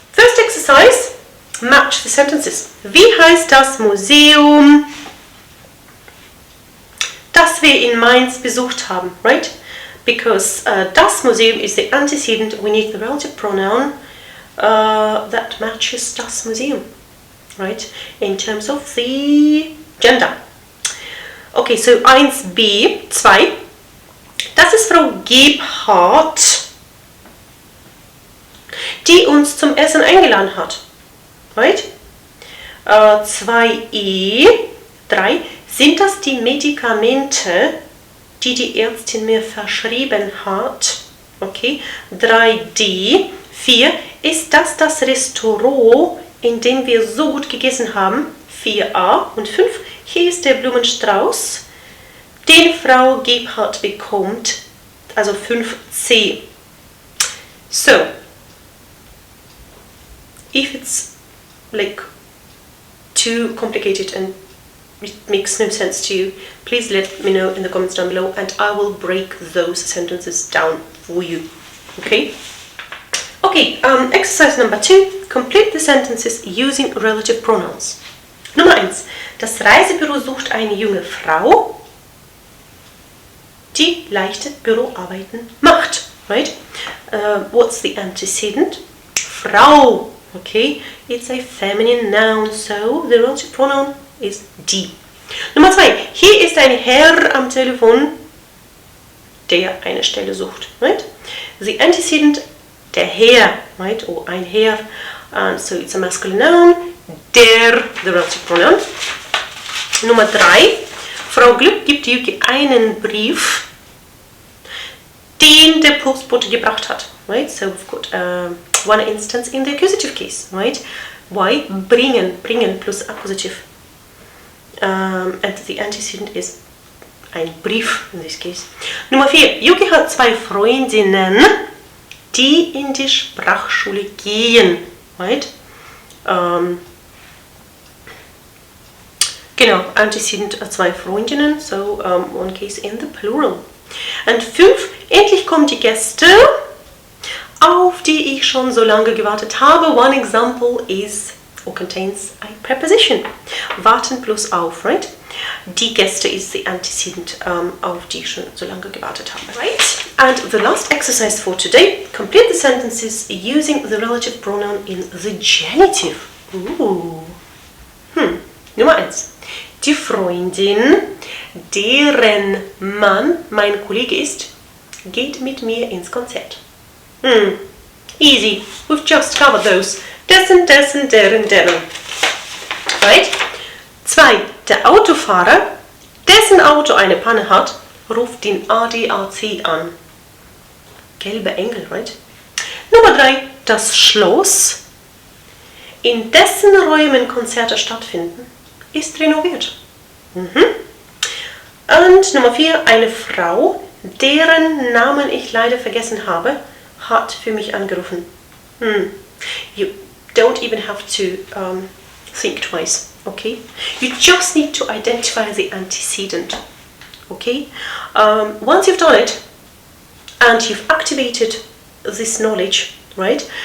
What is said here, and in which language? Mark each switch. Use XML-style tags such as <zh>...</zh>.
<en>First exercise, match the sentences.</en> <de>Wie heißt das Museum, das wir in Mainz besucht haben, right?</de> <en>Because das Museum is the antecedent, we need the relative pronoun that matches das Museum, right? In terms of the gender. Okay, so 1b, 2.</en> <de>Das ist Frau Gebhardt, die uns zum Essen eingeladen hat. Right? 2e, 3. Sind das die Medikamente, die die Ärztin mir verschrieben hat? Okay. 3d, 4. Ist das das Restaurant, in dem wir so gut gegessen haben? 4a. Und 5. hier ist der Blumenstrauß, den Frau Gebhardt bekommt, also 5c.</de> <en>So, if it's like too complicated and it makes no sense to you, please let me know in the comments down below and I will break those sentences down for you. Okay? Okay, exercise number 2. Complete the sentences using relative pronouns. Nummer 1.</en> <de>Das Reisebüro sucht eine junge Frau, die leichte Büroarbeiten macht.</de> <en>Right? What's the antecedent? Frau. Okay, it's a feminine noun, so the relative pronoun is die.</en> <de>Nummer 2. Hier ist ein Herr am Telefon, der eine Stelle sucht.</de> <en>Right? The antecedent, der Herr, right? Or ein Herr, so it's a masculine noun. Der, the relative pronoun. Nummer 3.</en> <de>Frau Glück gibt Yuki einen Brief, den der Postbote gebracht hat.</de> <en>Right? So we've got one instance in the accusative case. Right? Why? Bringen, bringen plus accusative. And the antecedent is ein Brief in this case. Nummer 4.</en> <de>Yuki hat 2 Freundinnen, die in die Sprachschule gehen. Right?</de> <en>Genau, antecedent 2 Freundinnen, so one case in the plural. Und 5.</en> <de>Endlich kommen die Gäste, auf die ich schon so lange gewartet habe.</de> <en>One example is or contains a preposition.</en> <de>Warten plus auf, right? Die Gäste</de> <en>is the antecedent,</en> <de>auf die ich schon so lange gewartet habe.</de> <en>Right? And the last exercise for today, complete the sentences using the relative pronoun in the genitive.</en> <de>Ooh. Nummer 1. Die Freundin, deren Mann mein Kollege ist, geht mit mir ins Konzert.</de> <en>Easy. We've just covered those.</en> <de>Dessen, dessen, deren, deren. Right? 2. Der Autofahrer, dessen Auto eine Panne hat, ruft den ADAC an. Gelbe Engel, right? Nummer 3. Das Schloss, in dessen Räumen Konzerte stattfinden, ist renoviert. Und Nummer 4. Eine Frau, deren Namen ich leider vergessen habe, hat für mich angerufen.</de> <en>You don't even have to think twice, okay? You just need to identify the antecedent, okay? Once you've done it and you've activated this knowledge, right?</en>